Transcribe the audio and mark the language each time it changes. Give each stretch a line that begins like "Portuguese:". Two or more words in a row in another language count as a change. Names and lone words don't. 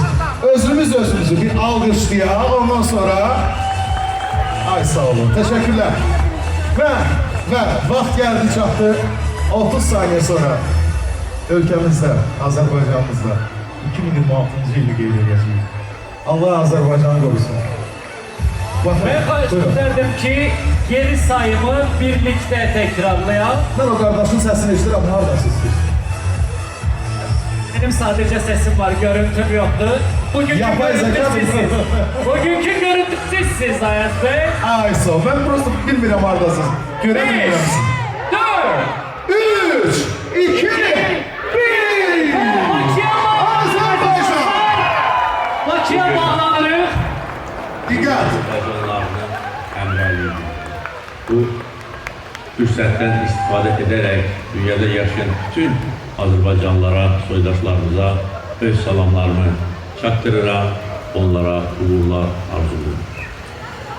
Azerbaijani: Özümüzü bir alqışlayaq, ondan sonra ay sağ olun, təşəkkürlər. Və vaxt gəldi çatdı, 30 saniyə sonra ölkəmizdə, Azərbaycanımızda 2026-cı ili qeyd edəcəyik. Allah Azərbaycanı qorusun.
Turkish: Ben xahiş ederdim ki, geri sayımı birlikte tekrarlayalım. Ben o kardeşin sesini eşitirəm, haradasınız siz? Benim sadece sesim var, görüntüm yoktu. Bugünkü görüntü sizsiz. Bugünkü görüntü sizsiz Ayaz Bey.
Azerbaijani: Ay sağ ol, ben prosto bilmirəm haradasınız. Göremiyorum. 4, 3, 2, 1. Azərbaycan! Bakıya bağlanırıq. Diqqət! Azərbaycanlarının həmrəyliyi. Bu fürsətdən istifadə edərək dünyada yaşayan bütün Azərbaycanlılara, soydaşlarımıza öz salamlarımı çatdırıram, onlara uğurlar arzulayıram.